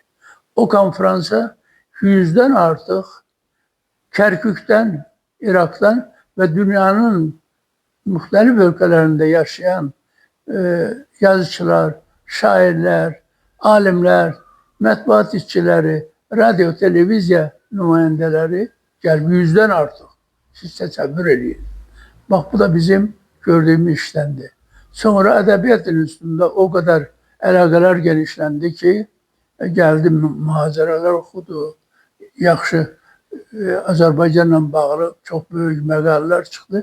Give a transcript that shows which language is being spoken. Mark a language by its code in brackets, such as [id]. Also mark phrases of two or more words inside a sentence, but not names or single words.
[tr] O konferansa 100'den artık Kerkük'ten, Irak'tan ve dünyanın muhtelif ülkelerinde yaşayan yazıcılar, şairler, alimler, matbuat işçileri, radyo, [az] televizya nümayəndələri gəlib 100-dən artıq. Siz təsəvvür edin. Bax, bu da bizim gördüyümüz işləndi. Sonra ədəbiyyat üstündə o qədər əlaqələr genişləndi ki, gəldi mühazirələr oxudu, yaxşı Azərbaycanla bağlı çox böyük məqalələr çıxdı.